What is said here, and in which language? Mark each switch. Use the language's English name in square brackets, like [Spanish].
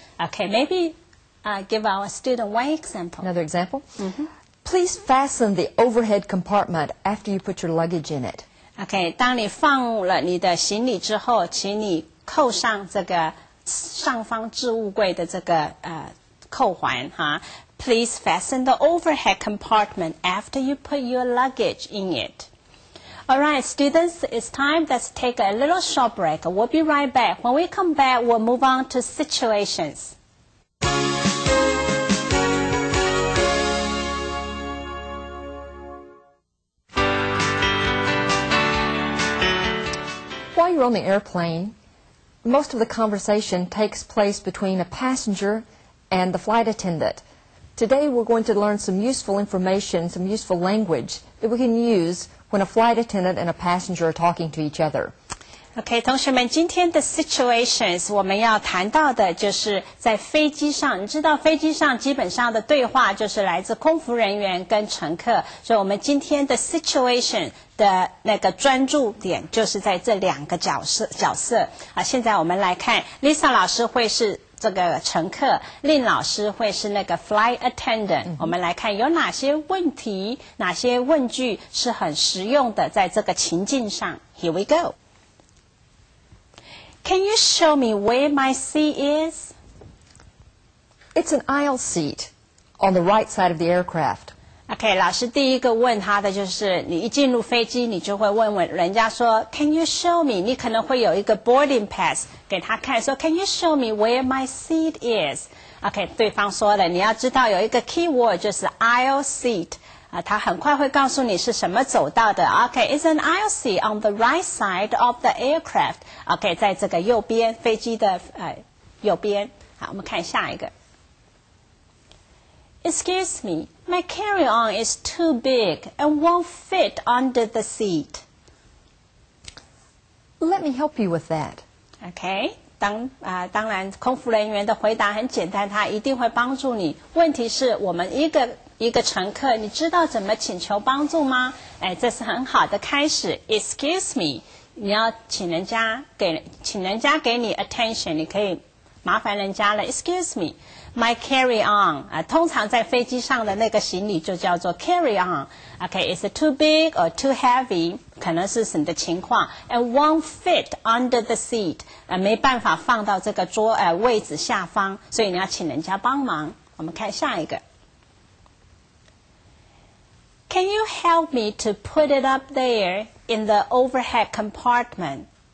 [English] Okay, maybe give our student one example. Another example? Please fasten the overhead compartment after you put your luggage in it. [Chinese] OK， 当你放了你的行李之后，请你扣上这个上方置物柜的这个扣环哈。 [English] Please fasten the overhead compartment after you put your luggage in it. All right, students, it's time. Let's take a little short break. We'll be right back. When we come back, we'll move on to situations. While you're on the airplane, most of the conversation takes place between a passenger and the flight attendant. Today we're going to learn some useful information, some useful language that we can use when a flight attendant and a passenger are talking to each other. [Chinese] OK， 同学们，今天的 situations 我们要谈到的就是在飞机上，你知道飞机上基本上的对话就是来自空服人员跟乘客，所以我们今天的 situation 的那个专注点就是在这两个角色现在我们来看 Lisa 老师会是这个乘客，令老师会是那个 flight attendant。我们来看有哪些问题，哪些问句是很实用的，在这个情境上。 [English] Here we go. Can you show me where my seat is? It's an aisle seat on the right side of the aircraft. [Chinese] OK， 老师第一个问他的就是，你一进入飞机，你就会问人家说 [English] Can you show me？ [Chinese] 你可能会有一个 boarding pass 给他看，说 [English] Can you show me where my seat is？ [Chinese] OK， 对方说了，你要知道有一个 key word 就是 aisle seat。他很快会告诉你是什么走道的。 [English] OK，it's an aisle seat on the right side of the aircraft. [Chinese] OK， 在这个右边，飞机的右边。好，我们看下一个。 [English] Excuse me, my carry-on is too big and won't fit under the seat. Let me help you with that. [Chinese] OK， 当然，空服人员的回答很简单，他一定会帮助你。问题是我们一个乘客，你知道怎么请求帮助吗？这是很好的开始。 [English] Excuse me， [Chinese] 你要请人家给你 attention， 你可以麻烦人家了。Excuse me, [English] My carry-on [Chinese] 通常在飞机上的那个行李就叫做 carry-on。 [English] Okay, is it too big or too heavy？ [Chinese] 可能是你的情况。 [English] And won't fit under the seat， [Chinese] 没办法放到这个位置下方，所以你要请人家帮忙。我们看下一个。 [English] Can you help me to put it up there in the overhead compartment?